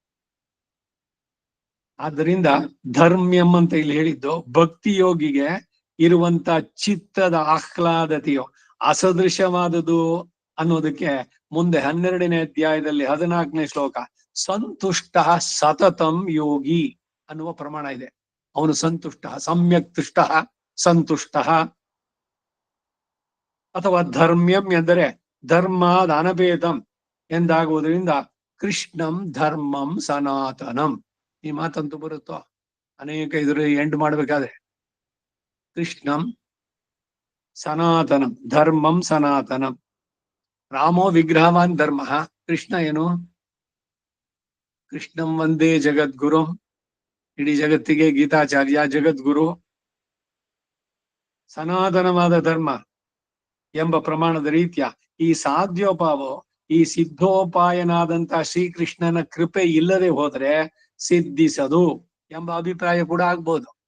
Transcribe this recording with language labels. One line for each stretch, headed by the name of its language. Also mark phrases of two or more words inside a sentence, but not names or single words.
Kannada: ಆದ್ದರಿಂದ ಧರ್ಮ್ಯಂ ಅಂತ ಇಲ್ಲಿ ಹೇಳಿದ್ದು ಭಕ್ತಿ ಯೋಗಿಗೆ ಇರುವಂತ ಚಿತ್ತದ ಆಹ್ಲಾದತೆಯೋ ಅಸದೃಶವಾದುದು ಅನ್ನೋದಕ್ಕೆ ಮುಂದೆ 12ನೇ ಅಧ್ಯಾಯದಲ್ಲಿ 14ನೇ ಶ್ಲೋಕ
Sanskrit: ಸಂತುಷ್ಟ ಸತತಂ ಯೋಗಿ
Kannada: ಅನ್ನುವ ಪ್ರಮಾಣ ಇದೆ. ಅವನು ಸಂತುಷ್ಟ,
Sanskrit: ಸಮ್ಯಕ್ ತುಷ್ಟ ಸಂತುಷ್ಟ.
Kannada: ಅಥವಾ ಧರ್ಮ್ಯಂ ಎಂದರೆ
Sanskrit: ಧರ್ಮಾದ ಅನಭೇದಂ
Kannada: ಎಂದಾಗುವುದರಿಂದ
Sanskrit: ಕೃಷ್ಣಂ ಧರ್ಮಂ ಸನಾತನಂ.
Kannada: ಈ ಮಾತಂತೂ ಬರುತ್ತೋ ಅನೇಕ ಇದ್ರ ಎಂಡ್ ಮಾಡ್ಬೇಕಾದ್ರೆ.
Sanskrit: ಕೃಷ್ಣಂ ಸನಾತನಂ, ಧರ್ಮಂ ಸನಾತನಂ. ರಾಮೋ ವಿಗ್ರಹವಾನ್ ಧರ್ಮ.
Kannada: ಕೃಷ್ಣ ಏನು?
Sanskrit: ಕೃಷ್ಣಂ ವಂದೇ ಜಗದ್ಗುರು,
Kannada: ಇಡೀ ಜಗತ್ತಿಗೆ ಗೀತಾಚಾರ್ಯ ಜಗದ್ಗುರು. ಸನಾತನವಾದ ಧರ್ಮ ಎಂಬ ಪ್ರಮಾಣದ ರೀತಿಯ ಈ ಸಾಧ್ಯೋಪಾವ, ಈ ಸಿದ್ಧೋಪಾಯನಾದಂತ ಶ್ರೀಕೃಷ್ಣನ ಕೃಪೆ ಇಲ್ಲದೆ ಹೋದ್ರೆ ಸಿದ್ಧಿಸದು ಎಂಬ ಅಭಿಪ್ರಾಯ ಕೂಡ ಆಗ್ಬೋದು.